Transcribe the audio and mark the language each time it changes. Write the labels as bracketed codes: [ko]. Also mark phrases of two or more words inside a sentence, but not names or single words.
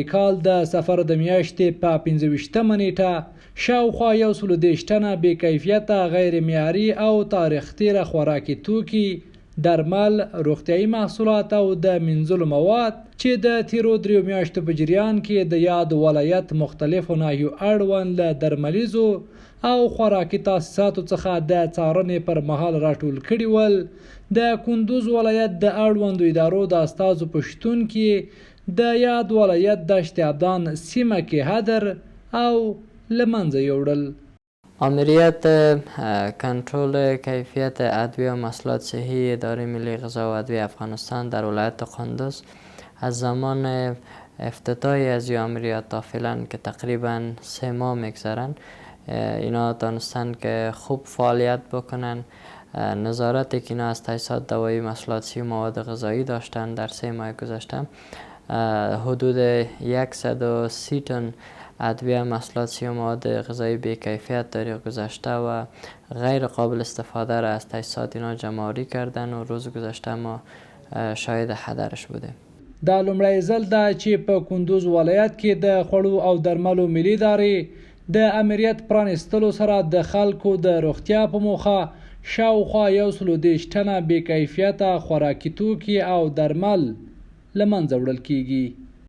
[ps] کال د سفر د میاشتې په 25مه نیټه شاوخوا 130 ټنه بې کیفیته، غیر معیاري او تاریخ تیره خوراکي توکي، درمل، روغتیايي محصولات او د مینځلو مواد چې د تیرو 3 میاشتو په جریان کې د یاد ولایت مختلفو ناحیو اړوند له درملیزو او خوراکي تاسیساتو څخه د څارنې پر مهال راټول کړي ول. د کندوز ولایت د اړوندو ادارو د استازو په شتون کې د یاد ولایت دشت ابدان سیمه کې هدر او له منځه یوړل. [fa] آمریت کنترل کیفیت ادویه و محصولات صحی اداره ملی غذا و ادویه افغانستان در ولایت قندوز از زمان افتتاحی از آمریت تا فعلا که تقریبا 3 ماه میگذرن، اینا دانستن که خوب فعالیت بکنن. نظارتی که اینا از تاسیسات دوایی، محصولات صحی و مواد غذایی داشتن در 3 ماه گذشته، حدود 130 تن ادویه، محصولات صحی و مواد غذایی بی‌کیفیت در گذشته و غیر قابل استفاده را از تاسیسات اینا جمع‌آوری کردن و روز گذشته ما شاهد هدرش بودیم. [ps] دا لومړی ځل ده چې په کندوز ولایت کې د خوړو او درملو ملي ادارې د امریت پرانیستلو سره د خلکو د روغتیا په موخه شاوخوا 130 ټنه بې کیفیته خوراکي توکي او درمل له منځه وړل کیږي.